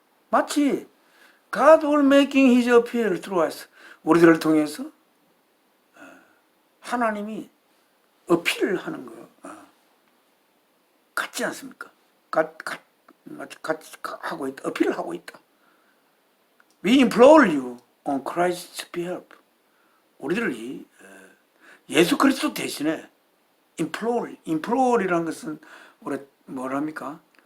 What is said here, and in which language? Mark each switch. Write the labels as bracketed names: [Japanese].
[English] 마치 God will making his appeal through us. [Korean] 우리들을 통해서 하나님이 어필을 하는 거 같지 않습니까? 같이 하고 있다. 어필을 하고 있다. [English] We implore you on Christ's behalf. [Korean] 우리들이 예수 그리스도 대신에 implore이라는 것은 우리 뭐랍니까?